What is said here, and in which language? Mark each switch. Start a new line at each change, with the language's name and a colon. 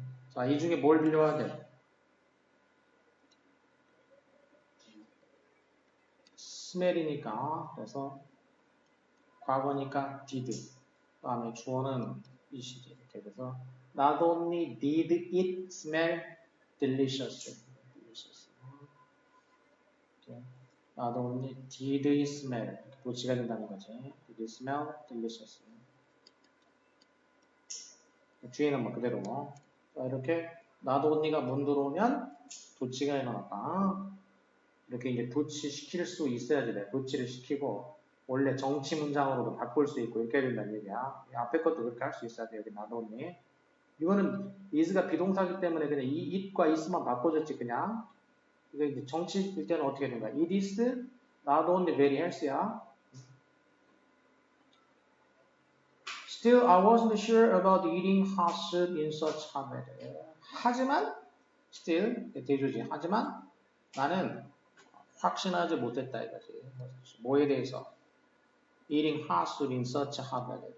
Korean: 자, 이 중에 뭘 빌려와야 돼? smell이니까 그래서 과거니까 did. 그 다음에 주어는 이시지. 이렇게 돼서
English: not only did it smell delicious. not only did it smell.
Korean: 도치가 된다는 거지.
English: Did it smell delicious.
Korean: 뒤에는 뭐 그대로. 자, 이렇게
English: not only
Korean: 가 문 들어오면 도치가 일어났다. 이렇게 이제 도치 시킬 수 있어야지 돼. 도치를 시키고 원래 정치 문장으로도 바꿀 수 있고 이렇게 해야 된다는 얘기야. 앞에 것도 그렇게 할 수 있어야 돼.
English: 여기 not only.
Korean: 이거는 is가 비동사기 때문에 그냥 이 it과 is만 바꿔줬지 그냥. 이거 이제 정치일 때는 어떻게 되는 거야?
English: It is not only very healthy야. Still, I wasn't sure about eating hot soup in such hot weather.
Korean: 하지만, still, 대조지. 하지만 나는 확신하지 못했다 이거지. 뭐에 대해서?
English: Eating hot soup in such hot weather.